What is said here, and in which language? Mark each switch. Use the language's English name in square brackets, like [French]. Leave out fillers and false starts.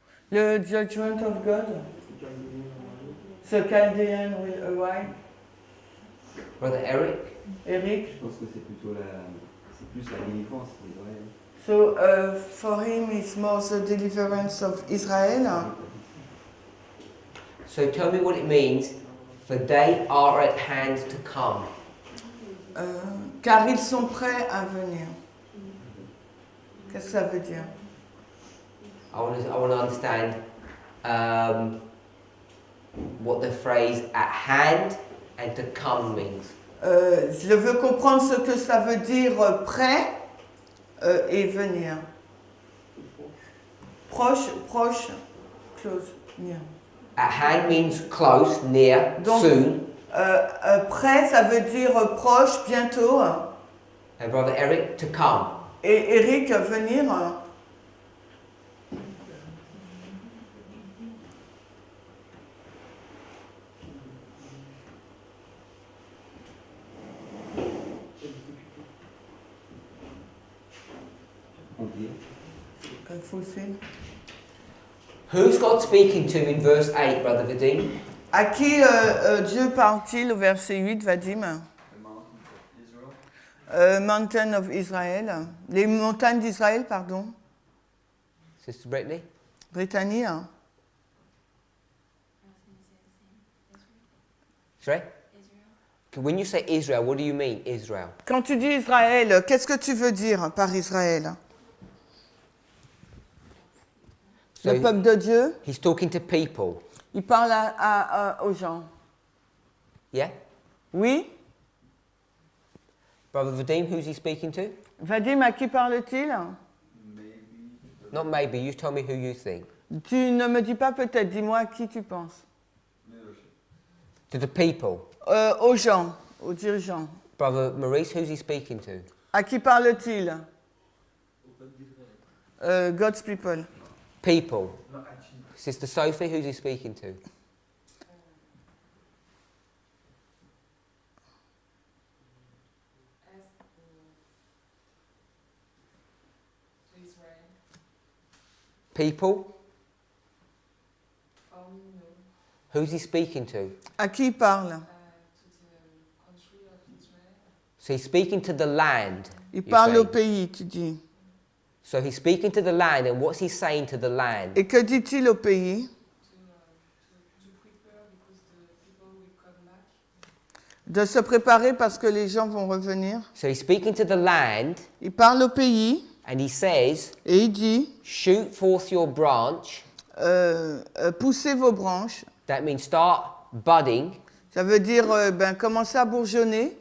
[English] Le judgment of God. The Chaldean will arrive. Brother Eric? Eric? [French] Je pense que c'est plutôt c'est plus la délivrance d'Israël. [English] So for him it's more the deliverance of Israel. So tell me what it means, for they are at hand to come. [French] Car ils sont prêts à venir. Qu'est-ce que ça veut dire? [English] I want to understand what the phrase at hand and to come means. [French] Je veux comprendre ce que ça veut dire prêt et venir. [English] Proche, close, near. At hand means close, near, [French] Donc, [English] soon. [French] Prêt, ça veut dire proche, bientôt. [English] And Brother Eric, to come. [French] Et Eric, venir. [English] Fulfill. Who's God speaking to in verse 8, Brother Vadim? [French] À qui Dieu parle-t-il au verset 8, Vadim? [English] Mountain of Israel. [French] Les montagnes d'Israël, pardon. [English] Sister Brittany? [French] Brittany. Hein? [English] Sorry? When you say Israel, what do you mean, Israel? [French] Quand tu dis Israël, qu'est-ce que tu veux dire par Israël? [English] So [French] Le peuple de Dieu. [English] He's talking to people. [French] Il parle aux gens. [English] Yeah? [French] Oui? [English] Brother Vadim, who's he speaking to? [French] Vadim, à qui parle-t-il? [English] Not maybe, you tell me who you think. [French] Tu ne me dis pas peut-être, dis-moi à qui tu penses. [English] Leadership. To the people. [French] Aux gens, aux dirigeants. [English] Brother Maurice, who's he speaking to? [French] À qui parle-t-il? Au peuple d'Israël. [English] God's people. People. [French] Non, à qui? [English] Sister Sophie, who's he speaking to? To Israel. People. No. Who's he speaking to? [French] À qui il parle? [English] To the country of Israel. So he's speaking to the land. [French] Il [English] you're [French] parle au [English] saying. [French] pays, tu dis. [English] So he's speaking to the land, and what's he saying to the land? [French] Et que dit-il au pays? [English] To prepare because the people will come back. [French] De se préparer parce que les gens vont revenir. [English] So he's speaking to the land, [French] Il parle au pays [English] and he says, [French] et il dit [English] shoot forth your branch. [French] poussez vos branches. [English] That means start budding, [French] Ça veut dire commencez à bourgeonner,